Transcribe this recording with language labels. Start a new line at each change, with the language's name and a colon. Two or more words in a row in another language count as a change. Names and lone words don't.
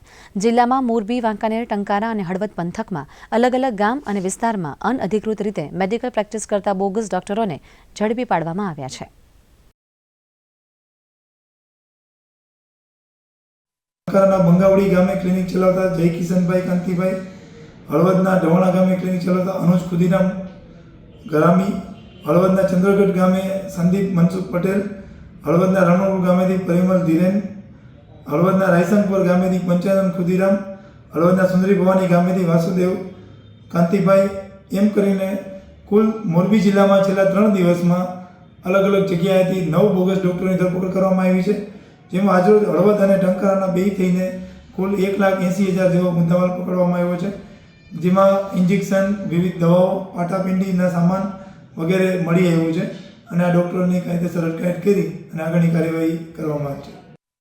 Gujarati: જિલ્લામાં મોરબી, વાંકાનેર, ટંકારા અને હળવદ પંથકમાં અલગ અલગ ગામ અને વિસ્તારમાં અનઅધિકૃત રીતે મેડિકલ પ્રેક્ટિસ કરતા બોગસ ડોક્ટરોને ઝડપી પાડવામાં આવ્યા છે। બંગાવડી ગામે ક્લિનિક ચલાવતા જય કિશનભાઈ કાંતિભાઈ, હળવદના ઢવણા ગામે ક્લિનિક ચલાવતા અનુજ ખુદીરામ ગરામી, હળવદના ચંદ્રગઢ ગામે સંદીપ મનસુખ પટેલ, હળવદના રણપુર ગામેથી પરિમલ ધીરેન, હળવદના રાયસંગપુર ગામેથી પંચાનન ખુદીરામ, હળવદના સુંદરી ભવાની ગામેથી વાસુદેવ કાંતિભાઈ એમ કરીને કુલ મોરબી જિલ્લામાં છેલ્લા 3 દિવસમાં અલગ અલગ જગ્યાએથી 9 બોગસ ડૉક્ટરોની ધરપકડ કરવામાં આવી છે। જેમાં આજરોજ હળવદ અને ટંકારાના બે થઈને કુલ 1,80,000 જેવો મુદ્દામાલ પકડવામાં આવ્યો છે। જેમાં ઇન્જેક્શન, વિવિધ દવાઓ, પાટાપિંડીના સામાન વગેરે મળી આવ્યું છે અને આ ડૉક્ટરોની કાયદેસર અટકાયત કરી અને આગળની કાર્યવાહી કરવામાં આવી છે।